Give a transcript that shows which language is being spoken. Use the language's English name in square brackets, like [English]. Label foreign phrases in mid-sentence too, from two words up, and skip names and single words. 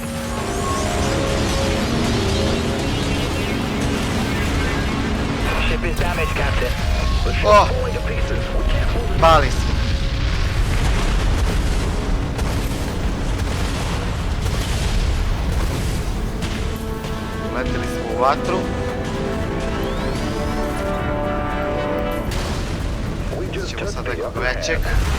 [English] Ship is damaged, Captain. The ship's Oh. falling to pieces. We can't hold it. [Serbian] Pali smo. Leteli smo u vatru. [English] We just [Serbian] Ćemo [English] took [Serbian] sad [English] the [Serbian] nekog [English] upper [Serbian] većeg. [English] hand.